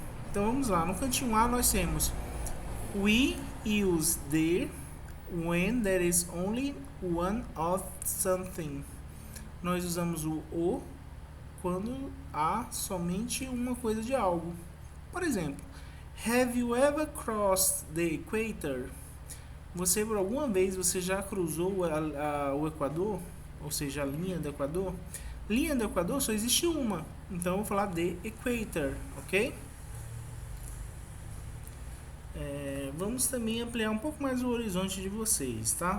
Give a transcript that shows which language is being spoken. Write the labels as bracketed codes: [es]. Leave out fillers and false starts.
[en] Então vamos lá, no cantinho A nós temos we use the when there is only one of something. [pt] Nós usamos o quando há somente uma coisa de algo. [en] Por exemplo, have you ever crossed the equator? [pt] Você, por alguma vez, você já cruzou o Equador? Ou seja, a linha do Equador? Linha do Equador só existe uma. Então, eu vou falar the equator, ok? Vamos também ampliar um pouco mais o horizonte de vocês, tá?